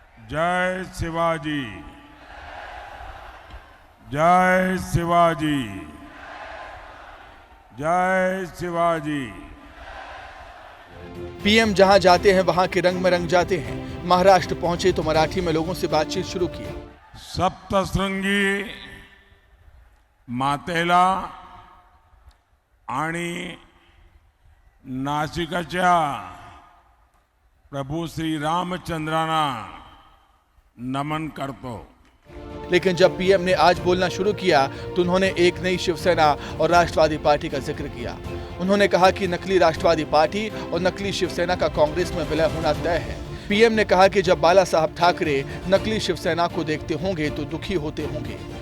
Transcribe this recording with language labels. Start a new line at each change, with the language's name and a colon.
Hindi: जय शिवाजी, जय शिवाजी, जय शिवाजी। पीएम जहां जाते हैं वहां के रंग में रंग जाते हैं। महाराष्ट्र पहुंचे तो मराठी में लोगों से बातचीत शुरू की।
Marathi: सप्तशृंगी मातेला आणि नाशिकच्या प्रभू श्री रामचंद्रांना नमन करतो।
Hindi: लेकिन जब पीएम ने आज बोलना शुरू किया तो उन्होंने एक नई शिवसेना और राष्ट्रवादी पार्टी का जिक्र किया। उन्होंने कहा कि नकली राष्ट्रवादी पार्टी और नकली शिवसेना का कांग्रेस में विलय होना तय है। पीएम ने कहा कि जब बाला साहब ठाकरे नकली शिवसेना को देखते होंगे तो दुखी होते होंगे।